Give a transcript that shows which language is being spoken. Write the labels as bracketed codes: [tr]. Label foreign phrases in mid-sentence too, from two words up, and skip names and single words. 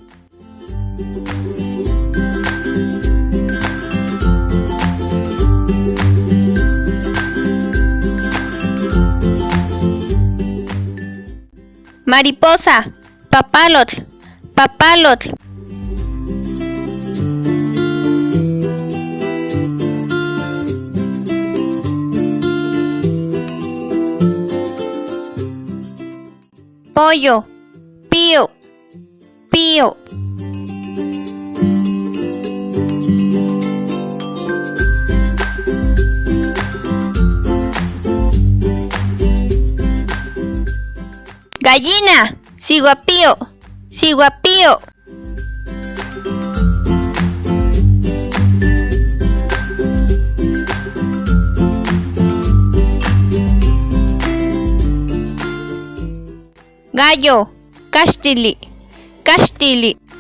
[nah] Mariposa: papalotl, papalotl. Pollo: pío, pío. [es] Gallina: [nah] siguapío, siguapío. Gallo: castili, castili.